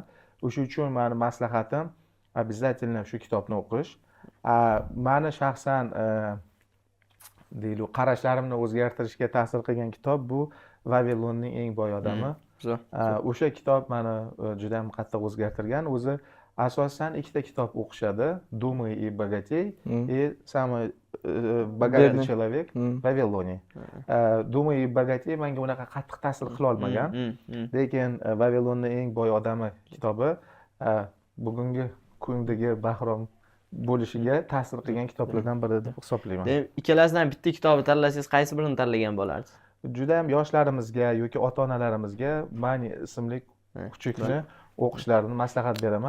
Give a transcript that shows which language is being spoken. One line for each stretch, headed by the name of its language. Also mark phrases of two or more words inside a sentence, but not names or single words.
Uzbek: O'sha uchun meni maslahatim обязательно shu kitobni o'qish. Meni shaxsan deylik qarashlarimni o'zgartirishga ta'sir qilgan kitob bu Vavilonning eng boy odami. O'sha kitob meni juda ham qattiq o'zgartirgan. O'zi asosan ikkita kitob o'qishadi.
Russian: Думай и богатей и самый богатый человек Vaviloniy.
Uzbek: Думай и богатей menga unaqa qattiq ta'sir qila olmagan. Lekin Vavilonning eng boy odami kitobi bugungi kundagi Bahrom bo'lishiga ta'sir qilgan kitoblardan biri deb hisoblayman. Demak, ikkalasidan bitta kitobni tanlasangiz qaysi birini tanlagan bo'lardingiz? Juda ham yoshlarimizga yoki ota-onalarimizga Mani ismli kuchukni o'qishlarini maslahat beraman.